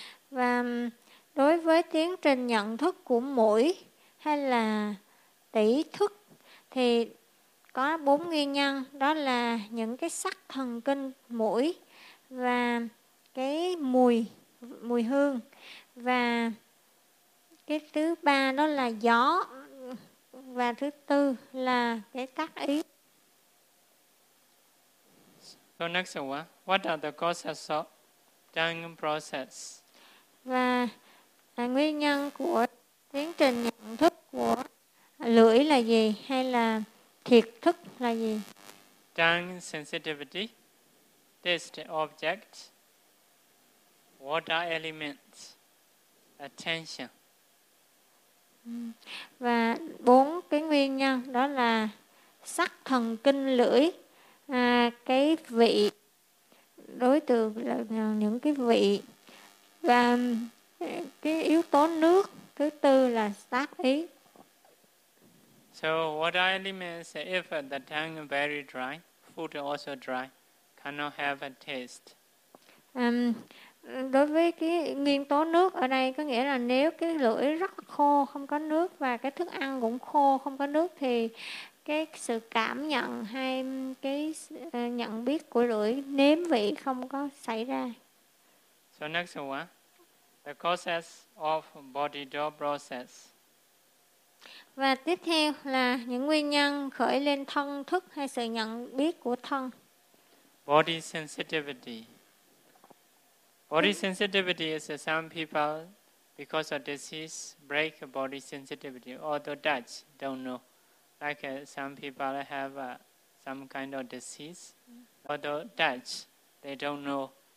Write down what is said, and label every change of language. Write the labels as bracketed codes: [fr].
[vi] Và đối với tiến trình nhận thức của mũi hay là tỷ thức thì có bốn nguyên nhân, đó là những cái sắc thần kinh mũi và cái mùi hương, và cái thứ ba đó là gió, và thứ tư là cái tác ý. [en] So next one, what are the causes of tongue process? [vi] Và nguyên nhân của tiến trình nhận thức của lưỡi là gì, hay là thiệt thức là gì? [en] Tongue sensitivity, taste object, water elements, attention. [vi] Và bốn cái nguyên nhân đó là sắc thần kinh lưỡi, cái vị đối tượng là những cái vị, và cái yếu tố nước, thứ tư là tác ý. [en] So what are elements if the tongue very dry, food also dry, cannot have a taste? [vi] Đối với cái nguyên tố nước ở đây có nghĩa là nếu cái lưỡi rất khô không có nước, và cái thức ăn cũng khô không có nước, thì cái sự cảm nhận hay cái nhận biết của lưỡi nếm vị không có xảy ra. [en] So next one, the causes of body door process. [vi] Và tiếp theo là những nguyên nhân khởi lên thân thức hay sự nhận biết của thân. [en] Body sensitivity. Body sensitivity is some people, because of disease, break body sensitivity, although touch, don't know. Like some people have some kind of disease, although touch, they don't know.